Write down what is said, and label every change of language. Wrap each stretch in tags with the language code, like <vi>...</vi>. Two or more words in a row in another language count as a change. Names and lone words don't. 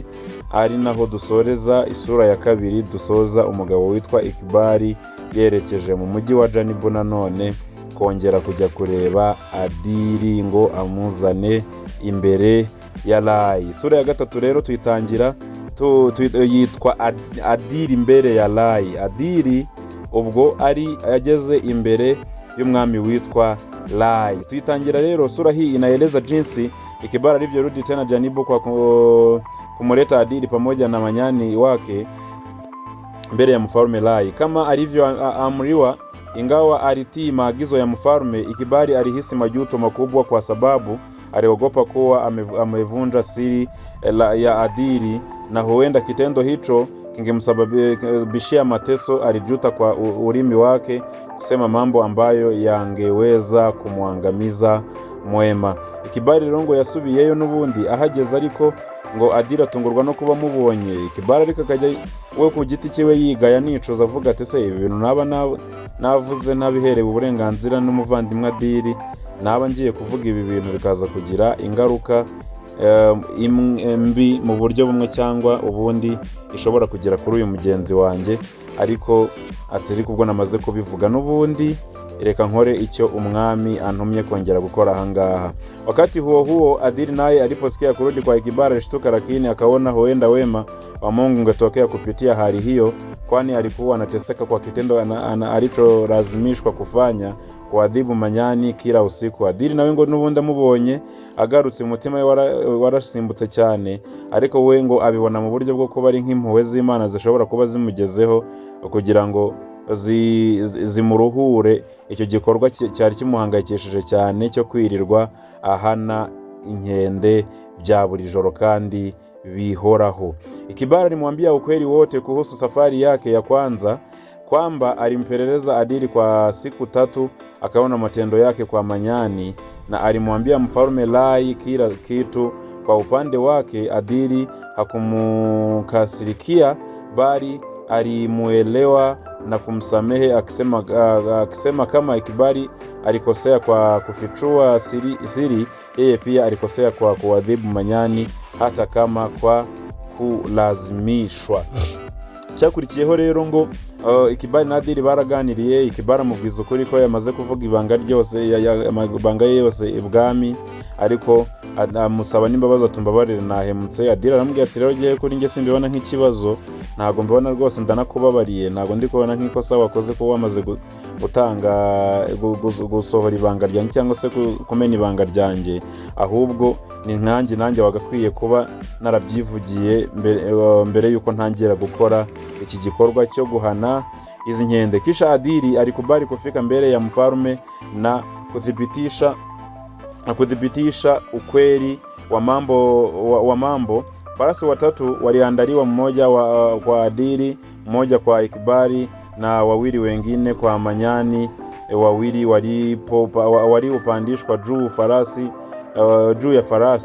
<rw>Ari naho dusoreza isura ya 2, dusoza umugabo witwa Ikibari yerekeje mu mujyi wa Janibu nanone kongera kujya kureba Adili ngo amuzane imbere ya Rai. Isura ya 3 rero tuyitangira yitwa Adili imbere ya Rai. Adili ubwo ari yageze imbere y'umwami witwa Rai. Tuyitangira rero</rw> <sw>sura hii inaeleza jinsi Ikibari alivyorudi tena Janibu kwa kumuleta Adili pamoja na manyani wake mbele ya mfalme Rai kama alivyoamriwa. Ingawa alitii maagizo ya mfalme, Ikibari alihisi majuto makubwa kwa sababu aliogopa kuwa amevunja siri ya Adili na huenda kitendo hicho kingemsababishia mateso. Alijuta kwa ulimi wake kusema mambo ambayo yangeweza kumwangamiza mwema.</sw> <rw>Ikibari rongo yasubiyeyo n'ubundi ahageze, ariko ngo Adili atungurwa no kuba mubonye. Ikibari ariko akajya we ku giti cyiwe yigaya nicuza avuga ati se ibi bintu navuze nabiherewe uburenganzira n'umuvandimwe Adili, naba ngiye kuvuga ibi bintu bikaza kugira ingaruka mbi mu buryo bumwe cyangwa ubundi ishobora kugera kuri uyu mugenzi wanjye. Ariko atari kubwo namaze kubivuga n'ubundi reka nkore icyo umwami antumye kongera gukora ahangaha.</rw> <sw>Wakati huo Adili naye aliposikia kurudi kwa Ikibari alishtuka, lakini akaona huenda wema wa Mungu ungetokea kupitia hali hiyo, kwani alikuwa anateseka kwa kitendo alicholazimishwa kufanya, kuadhibu manyani kila usiku.</sw> <rw>Adili nawe ngo n'ubundi amubonye agarutse umutima warasimbutse cyane, ariko we ngo abibona mu buryo bwo kuba ari nk'impuhwe z'Imana zishobora kuba zimugezeho kugira ngo zimuruhure icyo gikorwa cyari kimuhangayikishije cyane cyo kwirirwa ahana inkende bya buri joro kandi bihoraho.</rw> <sw>Ikibari alimwambia ukweli wote kuhusu safari yake ya kwanza, kwamba alimpeleleza Adili kwa siku 3, akaona matendo yake kwa manyani, na alimwambia mfalme Rai kila kitu. Kwa upande wake Adili hakumkasirikia, bali alimuelewa na kumsamehe, akisema kama Ikibari alikosea kwa kufichua siri, yeye pia alikosea kwa kuadhibu manyani hata kama kwa kulazimishwa.</sw> <rw>Cyakurikiyeho rero ngo Ikibari na Adili baraganiriye. Ikibari amubwiza ukuri ko yamaze kuvuga ibanga ryose, amabanga yose ibwami, ariko amusaba n'imbabazi atumbabarire nahemutse. Adili aramubwira ati rero giye kuri nge simbibona nk'ikibazo, ntago mbibona rwose, ndanakubabariye, ntago ndi kubona nk'ikosa wakoze ko wamaze gutanga gusohora ibanga ryanjye cyangwa se kumena ibanga ryanjye, ahubwo ni nanjye wagakwiye kuba narabyivugiye mbere yuko ntangira gukora iki gikorwa cyo guhana izi nkende.</rw> <sw>Kisha Adili alikubali kufika mbele ya mfalme na kuthibitisha ukweli wa mambo. Farasi 3 waliandaliwa, mmoja kwa Adili, mmoja kwa Ikibari na 2 wengine kwa manyani 2 waliopandishwa juu ya farasi.</sw>